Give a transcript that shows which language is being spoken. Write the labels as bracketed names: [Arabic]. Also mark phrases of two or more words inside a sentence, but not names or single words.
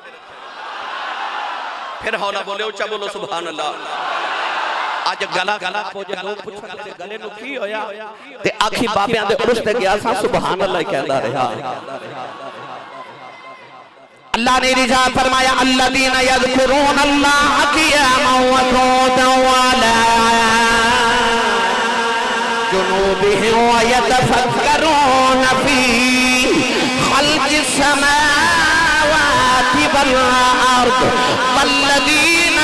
[Punjabi] ਫਿਰ ਹੌਲਾ ਬੋਲੇ ਉੱਚਾ ਬੋਲੋ [Arabic] سبحان الله. [Punjabi] ਅੱਜ ਗਲਾ ਲੋਕ ਪੁੱਛਦੇ ਗਲੇ ਨੂੰ ਕੀ ਹੋਇਆ ਤੇ ਆਖੀ ਬਾਬਿਆਂ ਦੇ ਉਰਸ ਤੇ ਗਿਆ ਸਾ [Arabic] سبحان الله [Punjabi] ਕਹਿੰਦਾ ਰਿਹਾ। [Urdu] اللہ نے ارشاد فرمایا [Arabic] الذين يذكرون الله قياما وقعودا وعلى جنوبهم و يتفكرون في خلق السماوات والأرض والذين